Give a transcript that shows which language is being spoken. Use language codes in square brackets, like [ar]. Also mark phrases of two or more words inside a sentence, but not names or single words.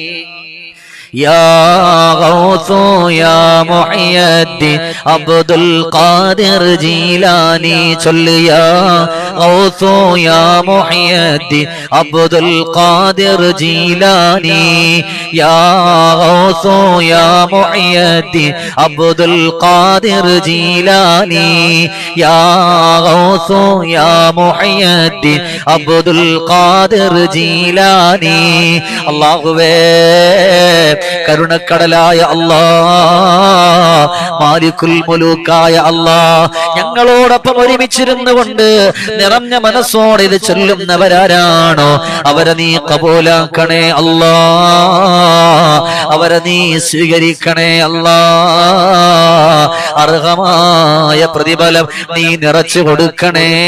[ar] يا غوث يا محي الدين عبد القادر جيلاني صل يا غوث يا محي الدين عبد القادر جيلاني يا غوث يا محي الدين عبد القادر جيلاني يا غوث يا محي الدين عبد القادر جيلاني [ml] الله കരുണക്കടലായ അല്ലാഹ് മാലിക്കുൽ മുലൂക്കായ അല്ലാഹ് ഞങ്ങളോടൊപ്പം ഒരുമിച്ചിരുന്നുകൊണ്ട് നിറഞ്ഞ മനസ്സോടെ ഇത് ചൊല്ലുന്നവരാരാണോ അവരെ നീ കബൂലാക്കണേ അല്ലാഹ് അവരെ നീ സ്വീകരിക്കണേ അല്ലാഹ് അർഹമായ പ്രതിഫലം നീ നിറച്ചു കൊടുക്കണേ